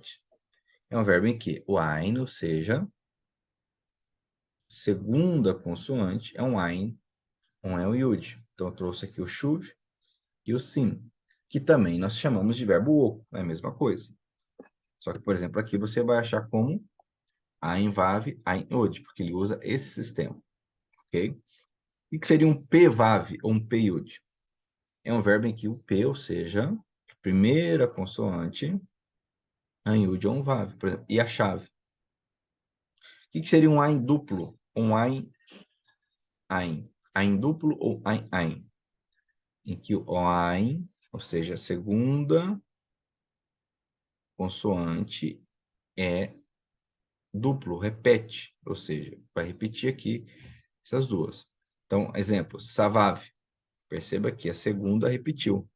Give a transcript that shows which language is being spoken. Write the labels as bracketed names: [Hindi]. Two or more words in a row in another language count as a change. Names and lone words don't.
[Portuguese] É um verbo em que o ein, ou seja, segunda consoante, é um ein, um é um iud. Então, eu trouxe aqui o shuv e o sim, que também nós chamamos de verbo oco, é a mesma coisa. Só que, por exemplo, aqui você vai achar como [Hebrew] ein vav, ein iod, [Portuguese] porque ele usa esse sistema, ok? O que seria um p-vav ou um p-iud? É um verbo em que o p, ou seja, a primeira consoante, ein, iud ou um vav, por exemplo, e a chave. O que seria um ein duplo? Um [Hebrew] ein, ein. [Portuguese] Ein duplo ou [Hebrew] ein, ein? [Portuguese] Em que o ein, ou seja, a segunda consoante é duplo, repete, ou seja, vai repetir aqui essas duas. Então, exemplo, savav. Perceba que a segunda repetiu.